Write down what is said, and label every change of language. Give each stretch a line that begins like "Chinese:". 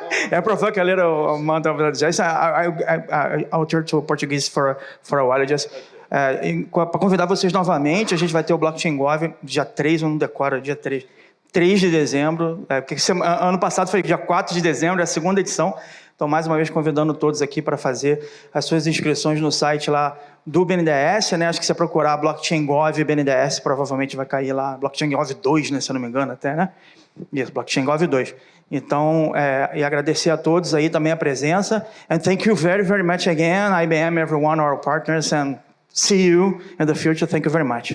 Portuguese: É provável que
English: a little amount of digestion. I'll turn to Portuguese for a while.
Portuguese: Just para convidar vocês novamente, a gente vai ter o Blockchain Gov dia 3, eu não decoro, dia 3. 3 de dezembro, porque ano passado foi dia 4 de dezembro, é a segunda edição. Então, mais uma vez, convidando todos aqui para fazer as suas inscrições no site lá do BNDES, né? Acho que se você procurar Blockchain Gov BNDES, provavelmente vai cair lá, Blockchain Gov 2, né? Se eu não me engano até, né? Isso, Blockchain Gov 2. Então, e agradecer a todos aí também a presença.
English: And thank you very, very much again, IBM, everyone, our partners, and see you in the future. Thank you very much.